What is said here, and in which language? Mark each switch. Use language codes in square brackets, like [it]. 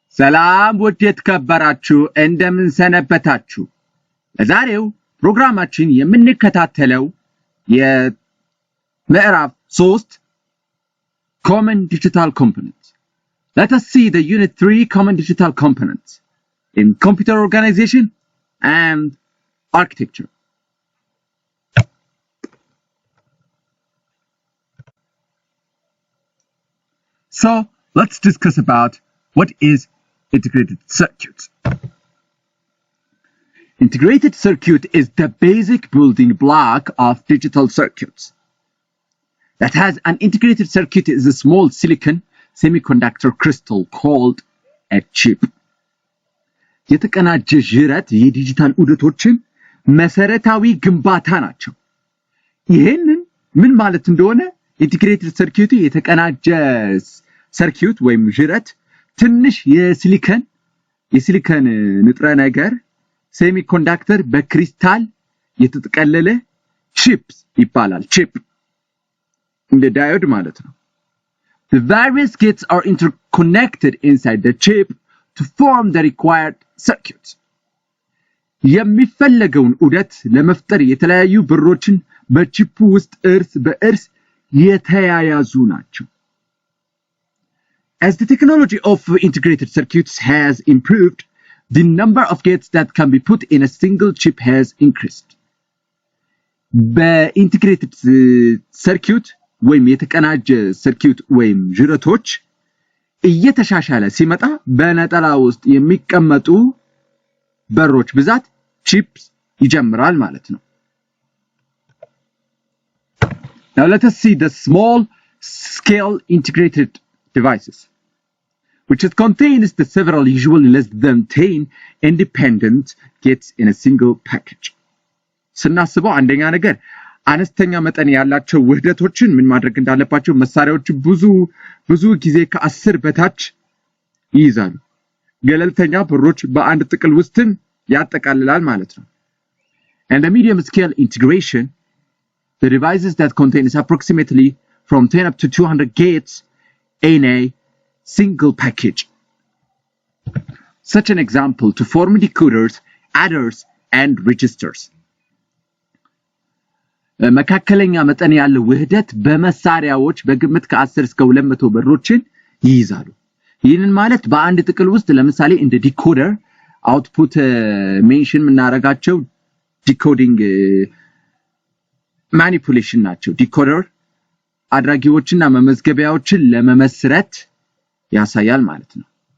[am] ሰላም ውድ የተከበራችሁ እንደምን ሰነበታችሁ ለዛሬው ፕሮግራማችን የምንከታተለው የምዕራፍ 3 [en] common digital components. Let us see the unit 3 common digital components in computer organization and architecture. So let's discuss about what is integrated circuits. Integrated circuit is the basic building block of digital circuits. That has an integrated circuit is a small silicon semiconductor crystal called a chip. [am] የተቀናጀ ጅረት የዲጂታል ዑደቶችን መሰረታዊ ግንባታ ናቸው። ይሄንን ምን ማለት እንደሆነ ኢንቲግሬትድ ሰርኪዩት የተቀናጀ ሰርኪዩት ወይም ጅረት ትንሽ የሲሊከን ንጥረ ነገር ሴሚኮንዳክተር በክሪስታል የተጠቀለለ ቺፕስ ይባላል። ቺፕ እንደ ዳዮድ ማለት ነው። [en] The various gates are interconnected inside the chip to form the required circuits. [am] የሚፈለገውን ዑደት ለመፍጠር የተለያዩ ብሮችን በቺፑ ውስጥ እርስ በእርስ የተያያዙ ናቸው። [en] As the technology of integrated circuits has improved, the number of gates that can be put in a single chip has increased. [am] በኢንቲግሬትድ ሰርኪዩት ወይም የተቀናጀ ሰርኪዩት ወይም ጅረቶች እየተሻሻለ ሲመጣ በነጠላ ውስጥ የሚቀመጡ በሮች ብዛት ቺፕስ ይጀምራል ማለት ነው። [en] Now let us see the small scale integrated devices, which contains the several usually less than 10 independent gates in a single package. [am] ስናስበው አንደኛ ነገር አነስተኛ መጠን ያላቸው ውህደቶችን ምን ማድረግ እንዳለባቸው መሳሪያዎች ብዙ ጊዜ ከ10 በታች ይይዛሉ። ገለልተኛ በሮች በአንድ ጥቅል ውስጥን ያጠቃልላል ማለት ነው። [en] And the medium scale integration, the devices that contains approximately from 10 up to 200 gates in a single package. Such an example to form decoders, adders, and registers. [am] መካከለኛ መጠን ያለው ውህደት በመሳሪያዎች በግምት ከ10 እስከ 200 በሮችን ይይዛሉ። ይህንን ማለት በአንድ ጥቅል ውስጥ ለምሳሌ እንደ ዲኮደር አውትፑት ሜንሽን ምናረጋቸው ዲኮዲንግ ማኒፑሌሽን ናቸው። ዲኮደር አድራጊዎችና መመዝገቢያዎችን ለመመስረት ያሳያል ማለት ነው።